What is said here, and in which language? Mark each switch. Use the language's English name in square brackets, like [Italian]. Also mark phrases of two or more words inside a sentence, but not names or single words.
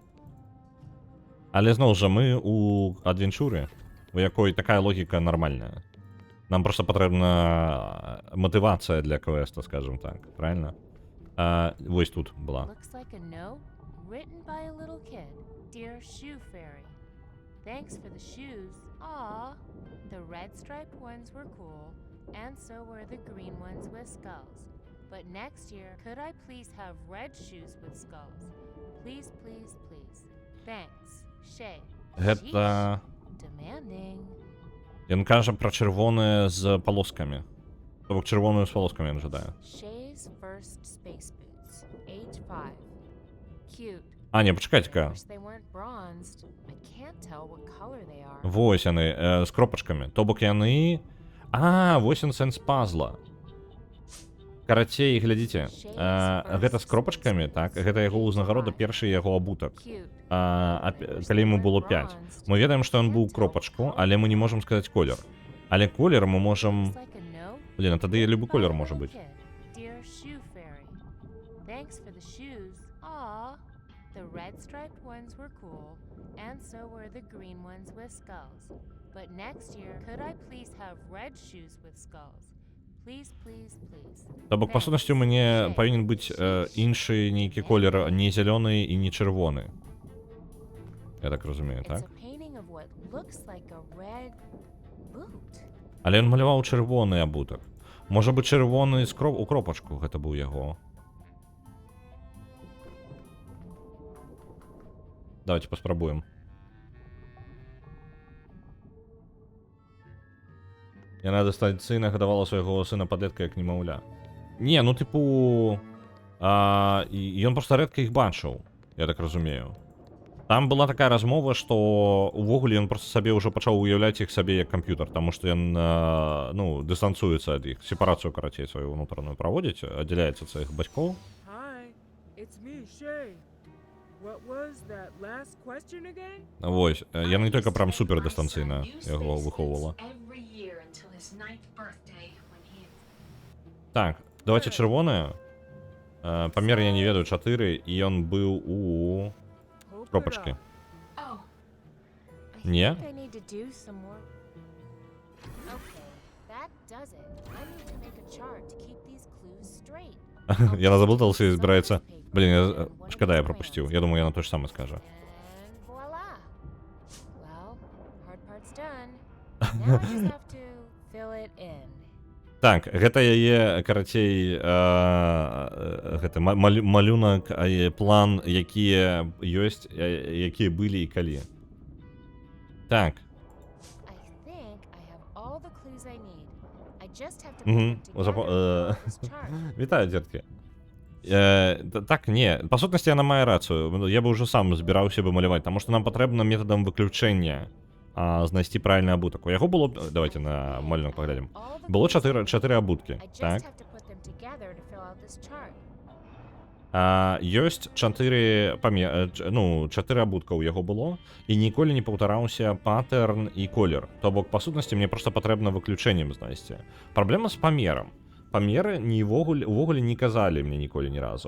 [Belarusian] Але зноў жа мы у адвенчуры, у якой такая логіка нармальная. Нам просто патрэбна мотивація для квеста, [Russian] скажем так, правильно? [Belarusian] Вось тут была. [English] Looks like a note written by a little kid. Dear Shoe Fairy, thanks for the shoes. Aw, the red striped ones were cool, and so were the green ones with skulls. But next year, could I please have red shoes with skulls? Please, please, please. Thanks, Shay. [Belarusian] Гэта... [English] Demanding. [Belarusian] Ён кажа пра чырвоныя з палоскамі. То бок чырвоную з палоскамі ён жадае. [English] Shay's first space boots, age 5. Cute. [Belarusian] А, не, пачакайце-ка. [English] Wish they weren't bronzed. I can't tell what color they are. [Belarusian] Вось яны, з кропачкамі. То бок яны... Вось ён сэнс пазла. Карацей, глядзіце, гэта з кропачкамі, так? Гэта яго ўзнагарода, першы яго абутак. [English] Cute. [Belarusian] Калі яму было 5. Мы ведаем, што ён быў кропачку, але мы не можам сказаць колер. Але колер мы можам... [English] Looks like a note [Belarusian] Блін, а тады любы колер можа быць. [English] Dear Shoe Fairy, thanks for the shoes. Aw, the red striped ones were cool, and so were the green ones with skulls. But next year, could I please have red shoes with skulls? Please, please, please. [Belarusian] То бок, па сутнасці, у мяне павінен быць іншы нейкі колер, не зялёны і не чырвоны. Я так разумею, [English] It's [Belarusian] так? [English] a painting of what looks like a red boot. [Belarusian] Але ён маляваў чырвоны абутак. Можа быць чырвоны у кропачку, гэта быў яго. Давайте паспрабуем. Яна дыстанцыйна гадавала свайго сына падлетка як немаўля. Не, ну тыпу... Ён проста рэдка іх бачыў, я так разумею. Там была такая размова, што увогуле ён проста сабе ўжо пачаў уяўляць іх сабе як камп'ютар, таму што ён, ну, дыстанцуецца ад іх, сепарацыю, карацей, сваю ўнутраную праводзіць, аддзяляецца ад сваіх бацькоў. [English] Hi, it's me, Shay. What was that last question again? [Belarusian] Вось, яна не толькі прям супер [English] My son [Belarusian] дыстанцыйна [English] used [Belarusian] яго [English] space [Belarusian] выхоўвала. [English] boots every year until his 9th birthday when he... [Belarusian] Так, давайте чырвоныя. Памер я не ведаю, 4, і ён быў у [English] Hope it [Belarusian] кропачкі. [English] up. Oh, I [Belarusian] Не? [English] think I need to do some more. Okay, that does it. I need to make a chart to keep these clues straight. [Belarusian] Яна заблудалася і збіраецца... Блін, шкада, я пропусціў. Я думаю, яна то ж саме скажа. [English] And voila. Well, hard part's done. Now I just have to fill it in. [Belarusian] Так, гэта яе, карацей, гэта малюнак, план, якія ёсць, якія былі і калі. Так. [English] I think I have all the clues I need. I just have to Мгм. put them together to fill out this chart. [Belarusian] Вітаю, дзеткі. Так, не, па сутнасці яна мае рацыю. Я бы ўжо сам збіраўся бы маляваць, таму што нам патрэбна метадам выключэння знайсці правільны абутак. У яго было, давайте на малюнак паглядзім. [English] All the [Belarusian] Было [English] clues I [Belarusian] 4 [English] need. [Belarusian] абуткі, [English] I just [Belarusian] так? [English] have to put them together to fill out this chart. [Belarusian] Ёсць 4 абутка ў яго было, і ніколі не паўтараўся патэрн і колер. То бок, па сутнасці, мне проста патрэбна выключэннем знайсці. Праблема з памерам. Памеры увогуле не казалі мне ніколі ні разу.